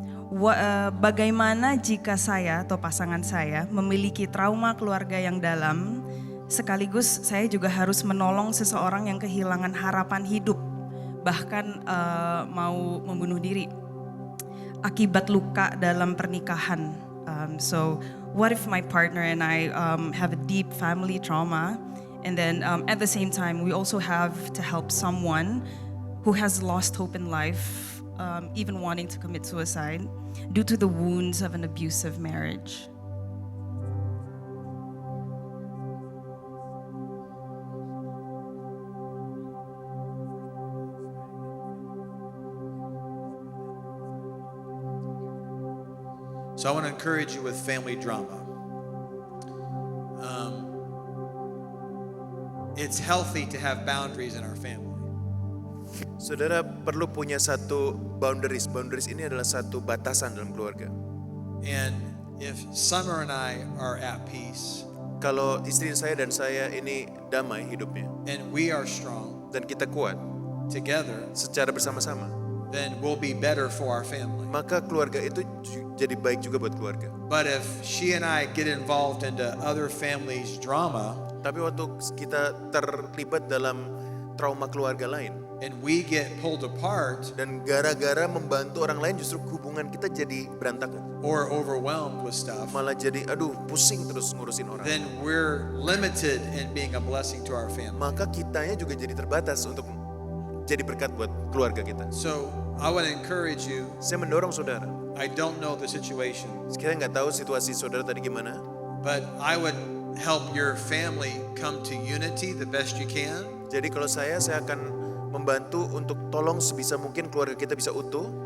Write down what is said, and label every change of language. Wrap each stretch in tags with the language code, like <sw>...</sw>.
<id>Bagaimana jika saya atau pasangan saya memiliki trauma keluarga yang dalam, sekaligus saya juga harus menolong seseorang yang kehilangan harapan hidup, bahkan mau membunuh diri akibat luka dalam pernikahan.</id> <en>So what if my partner and I have a deep family trauma, and then at the same time we also have to help someone who has lost hope in life, even wanting to commit suicide due to the wounds of an abusive marriage. So I want to encourage you with family drama. It's healthy to have boundaries in our family.</en> <id>Saudara perlu punya satu boundaries. Boundaries ini adalah satu batasan dalam keluarga.</id> <en>And if Summer and I are at peace</en> <id>Kalau istri saya dan saya ini damai hidupnya</id> <en>and we are strong</en> <id>dan kita kuat</id> <en>together,</en> <id>secara bersama-sama,</id> <en>then we'll be better for our family.</en> <id>maka keluarga itu jadi baik juga buat keluarga.</id> <en>But if she and I get involved into other families' drama,</en> <id>Tapi waktu kita terlibat dalam trauma keluarga lain,</id> <en>and we get pulled apart</en> <id>Dan gara-gara membantu orang lain justru hubungan kita jadi berantakan.</id> <en>or overwhelmed with stuff,</en> <id>Malah jadi aduh pusing terus ngurusin orang.</id> <en>then we're limited in being a blessing to our family.</en> <id>Maka kitanya juga jadi terbatas untuk jadi berkat buat keluarga kita.</id> <en>So I want to encourage you.</en> <id>Saya mendorong saudara.</id> <en>I don't know the situation,</en> <id>Saya nggak tahu situasi saudara tadi gimana.</id> <en>but I would help your family come to unity the best you can.</en> <id>Jadi kalau saya akan membantu untuk tolong sebisa mungkin keluarga kita bisa utuh.</id>